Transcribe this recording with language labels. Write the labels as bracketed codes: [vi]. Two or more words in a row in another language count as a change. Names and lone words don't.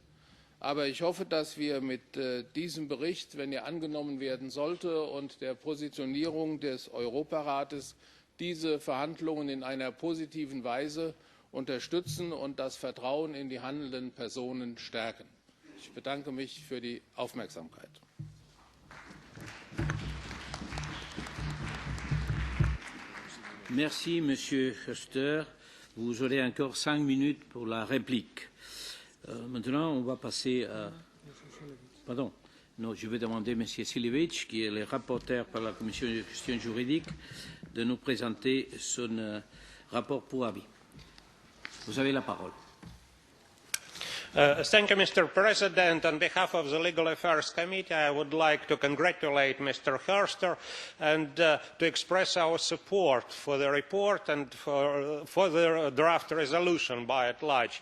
[de] Aber ich hoffe, dass wir mit diesem Bericht, wenn er angenommen werden sollte, und der Positionierung des Europarates diese Verhandlungen in einer positiven Weise unterstützen und das Vertrauen in die handelnden Personen stärken. Ich bedanke mich für die Aufmerksamkeit. [fr] Merci, Monsieur Horster. Vous aurez encore 5 minutes pour la réplique. Maintenant, on va passer à... Pardon. Non, je vais demander à M. Silevich, qui est le rapporteur par la Commission de questions juridiques, de nous présenter son rapport pour avis. Vous avez la parole. [en] Thank you, Mr. President. On behalf of the Legal Affairs Committee, I would like to congratulate Mr. Horster and to express our support for the report and for the draft resolution by and large.